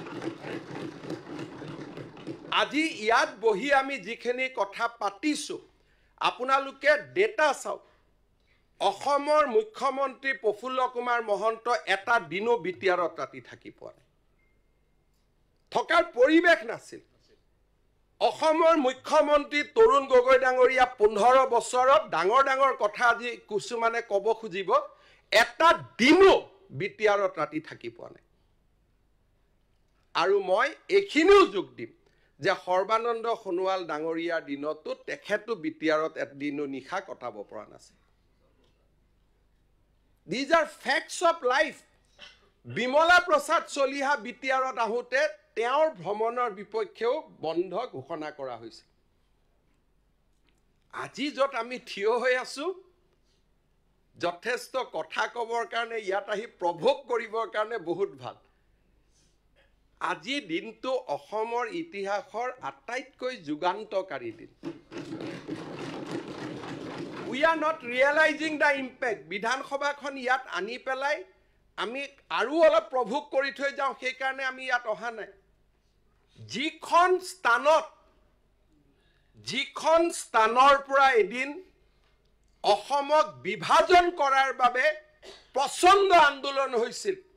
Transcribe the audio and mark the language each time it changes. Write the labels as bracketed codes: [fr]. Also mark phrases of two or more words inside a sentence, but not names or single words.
[as] আজি ইয়াত বহি আমি যিখিনি কথা পাতিছোঁ আপোনালোকে ডেটা চাওক অসমৰ মুখ্যমন্ত্ৰী প্ৰফুল্ল কুমাৰ মহন্ত এটা দিনো বিটিআৰত ৰাতি থাকি পোৱা নাই থকাৰ পৰিৱেশ নাছিল অসমৰ মুখ্যমন্ত্ৰী তৰুণ গগৈ ডাঙৰীয়া 15 বছৰত ডাঙৰ কথা আজি কিছুমানে ক'ব খুজিব এটা দিনো বিটিআৰত ৰাতি থাকি পোৱা নাই আৰু মই এইখিনিও যোগ দিম যে সৰ্বানন্দ সোণোৱাল ডাঙৰীয়াৰ দিনতো তেখেতো বিটিআৰত এদিনো নিশা কটাব পৰা নাছিল [en] These are facts of life. [as] বিমলা প্ৰসাদ চলিহা বিটিআৰত আহোঁতে তেওঁৰ ভ্ৰমণৰ বিপক্ষেও বন্ধ ঘোষণা কৰা হৈছে আজি য'ত আমি থিয় হৈ আছোঁ যথেষ্ট কথা ক'বৰ কাৰণে ইয়াত আহি প্ৰভোগ কৰিবৰ কাৰণে বহুত ভাল আজি দিনটো অসমৰ ইতিহাসৰ আটাইতকৈ যুগান্তকাৰী দিন [en] We are not realizing the impact. [as] বিধানসভাখন ইয়াত আনি পেলাই আমি আৰু অলপ প্ৰভোগ কৰি থৈ যাওঁ সেইকাৰণে আমি ইয়াত অহা নাই যিখন স্থানৰ পৰা এদিন অসমক বিভাজন কৰাৰ বাবে প্ৰচণ্ড আন্দোলন হৈছিল